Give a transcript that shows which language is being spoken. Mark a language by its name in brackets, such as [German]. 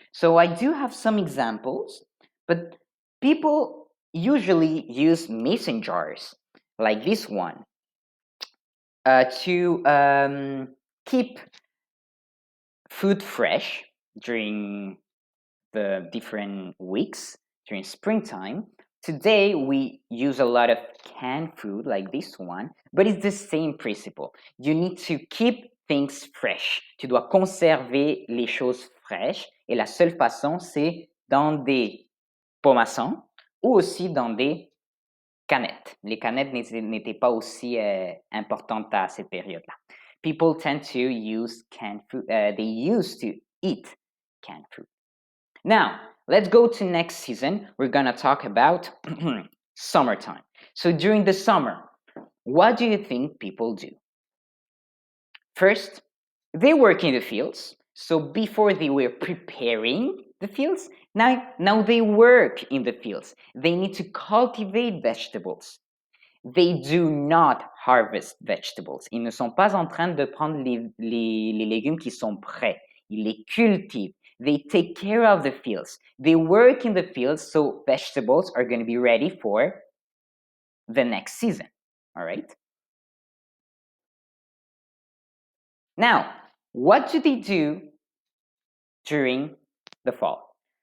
[English] So I do have some examples, but people usually use mason jars like this one to keep food fresh during the different weeks during springtime. Today we use a lot of canned food like this one, but it's the same principle. You need to keep things fresh. [French] Tu dois conserver les choses fraîches et la seule façon, c'est dans des pomaçons ou aussi dans des canettes. Les canettes n'étaient pas aussi importantes à cette période-là. [English] People tend to use canned food. They used to eat canned food. Now, let's go to next season. We're gonna talk about summertime. So during the summer, what do you think people do? First, they work in the fields. So before they were preparing the fields, now they work in the fields. They need to cultivate vegetables. They do not harvest vegetables. [French] Ils ne sont pas en train de prendre les légumes qui sont prêts. Ils les cultivent. [English] They take care of the fields. They work in the fields, so vegetables are going to be ready for the next season. All right? Now, what do they do during the fall?